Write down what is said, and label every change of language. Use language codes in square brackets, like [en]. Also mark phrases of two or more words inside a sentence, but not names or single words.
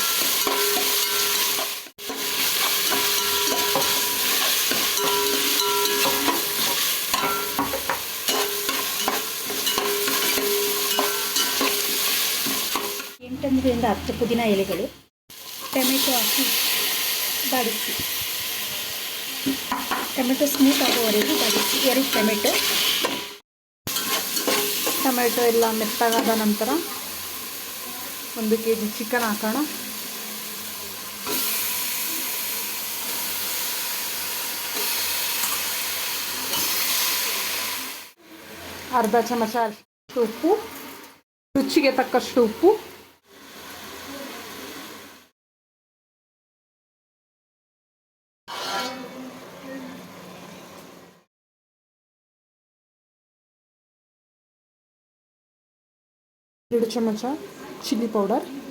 [kn] ರಿಂದ 10 ಪುದೀನ ಎಲೆಗಳು, ಟೊಮೆಟೊ ಹಾಕಿ ಬಾಡಿಸಿ. ಟೊಮೆಟೊ ಸ್ಮೂತ್ ಆಗುವವರೆಗೂ ಬಾಡಿಸಿ. 2 ಟೊಮೆಟೊ ಎಲ್ಲ ಮೆತ್ತಗಾದ ನಂತರ 1 kg ಚಿಕನ್ ಹಾಕೋಣ. ಅರ್ಧ ಚಮಚ ಉಪ್ಪು, ರುಚಿಗೆ ತಕ್ಕಷ್ಟು ಉಪ್ಪು, ಎರಡು ಚಮಚ [en] chilli powder,